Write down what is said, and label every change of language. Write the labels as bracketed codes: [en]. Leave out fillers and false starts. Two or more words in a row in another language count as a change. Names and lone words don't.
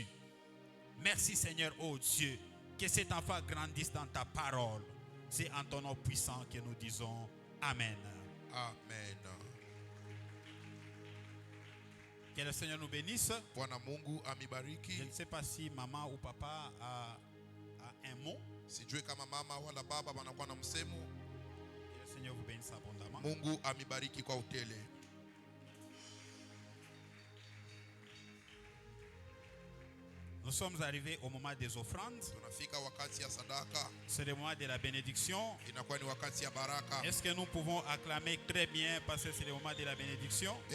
[fr] Merci Seigneur, oh Dieu, que cet enfant grandisse dans ta parole. C'est en ton nom puissant que nous disons Amen. Amen. Que le Seigneur nous bénisse. Je ne sais pas si maman ou papa a un mot. [sw] Sijui kama mama wala baba wanakuwa na msemo. [fr] Que le Seigneur vous bénisse abondamment. [sw] Mungu amibariki kwa utele. [fr] Nous sommes arrivés au moment des offrandes. C'est le moment de la bénédiction. [sw] Baraka. [fr] Est-ce que nous pouvons acclamer très bien parce que c'est le moment de la bénédiction?